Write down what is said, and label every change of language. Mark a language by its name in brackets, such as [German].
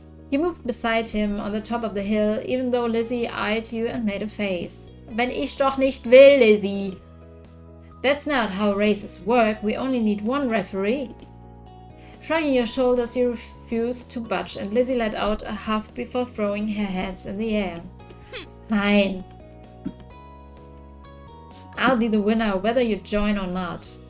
[English] You moved beside him on the top of the hill, even though Lizzie eyed you and made a face. [German] Wenn ich doch nicht will, Lizzie. [English] That's not how races work. We only need one referee. Shrugging your shoulders, you refused to budge, and Lizzie let out a huff before throwing her hands in the air. Fine. I'll be the winner, whether you join or not.